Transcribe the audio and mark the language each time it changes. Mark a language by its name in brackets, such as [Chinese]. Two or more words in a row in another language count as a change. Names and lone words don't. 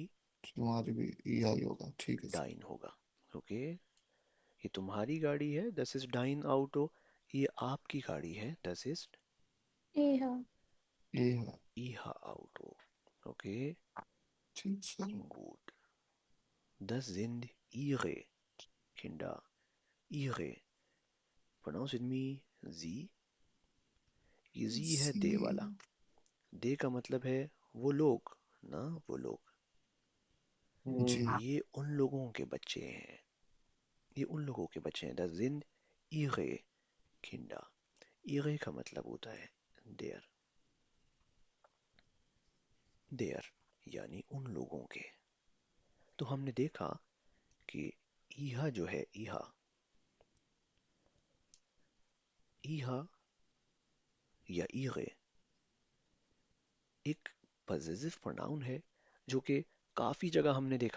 [Hindi] तुम्हारी भी ईहा ही होगा ठीक है सर डाइन होगा। ओके, ये तुम्हारी गाड़ी है, [German] Das ist dein Auto. [Hindi] ये आपकी गाड़ी है, [German] Das ist [Hindi] ईहा। ईहा [German] ihre Auto. OK, [Hindi] ठीक सर गुड। [German] Das sind ihre Kinder, ihre। [English] Pronounce with me, [Hindi] sie। ये जी है दे वाला। दे का मतलब है वो लोग ना, वो लोग। जी ये उन लोगों के बच्चे हैं, ये उन लोगों के बच्चे हैं। [German] Das sind ihre Kinder। [Hindi] ihre का मतलब होता है देयर, देयर यानी उन लोगों के। तो हमने देखा कि ईहा जो है, ईहा, ईहा या ihre एक पॉजिटिव प्रोनाउन है जो कि काफ़ी जगह हमने देखा।